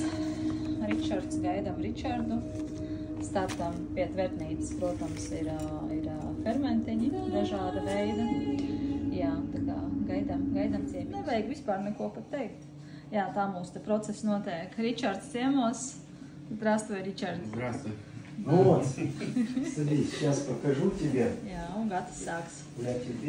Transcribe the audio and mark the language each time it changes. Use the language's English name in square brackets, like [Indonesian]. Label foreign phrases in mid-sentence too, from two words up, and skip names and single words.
[Latvian] Ričards, gaidām Ričardu. Startam pie tvertnītes, protams, ir fermentiņi, dažāda veida. Jā, tā kā gaidām ciemiņus. Nevajag vispār neko pat teikt. Jā, tā mūsu te process notiek. Ričards ciemos. [Russian] Здравствуй, Ричард. Здравствуй. Вот, садись, сейчас покажу тебе. [Latvian] Jā, un Gatis sāks. [Russian] Я тебе...